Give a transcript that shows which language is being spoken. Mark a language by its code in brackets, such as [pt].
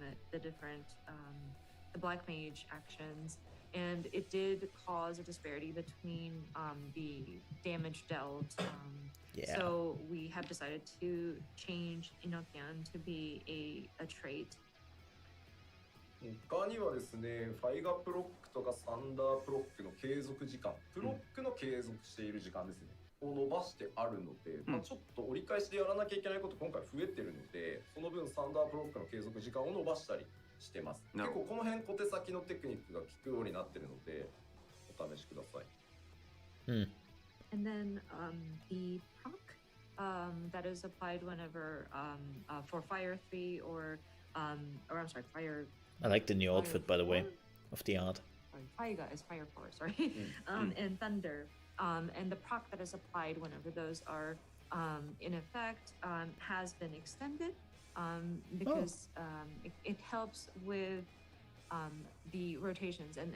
[en] The different the black mage actions, and it did cause a disparity between the damage dealt. Yeah. So we have decided to change Inokian to be a trait. [ja] 他にはですね、ファイガプロックとかサンダープロックの継続時間、プロックの継続している時間ですね、を伸ばしてあるので、まあ、ちょっと折り返しでやらなきゃいけないこと今回増えてるので、その分サンダープロックの継続時間を伸ばしたりしてます。結構この辺小手先のテクニックが効くようになってるので、お試しください。 [en] And then the proc that is applied whenever for Fire 3 or I'm sorry, Fire. I like the new outfit, by the way, of the art. Sorry, Faiga is Fire 4, sorry. And Thunder. And the proc that is applied whenever those are in effect has been extended because it helps with the rotations and